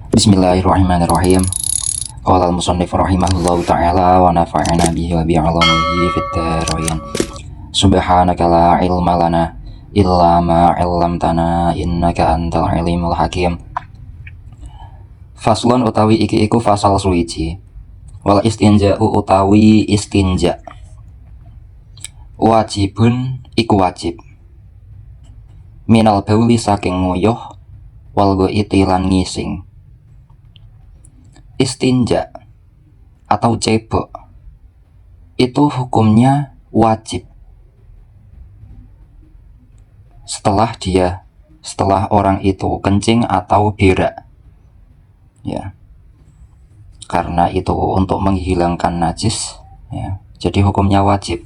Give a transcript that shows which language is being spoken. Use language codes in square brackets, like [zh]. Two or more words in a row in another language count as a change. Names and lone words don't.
[ar] بسم الله الرحمن الرحيم. قال المصنف رحمه الله تعالى ونفعنا به وبعلومه في الدارين. سبحانك لا علم لنا إلا ما علمتنا إنك أنت العليم الحكيم. [jv] Faslun utawi iki iku fasal suwiji. [ar] والاستنجاء [jv] utawi istinja. Wajibun iku wajib. [ar] من البول [jv] saking nguyuh [ar] والغائط [jv] lan ngising. [id] Istinja atau cebok itu hukumnya wajib setelah orang itu kencing atau berak, ya, karena itu untuk menghilangkan najis, ya, jadi hukumnya wajib.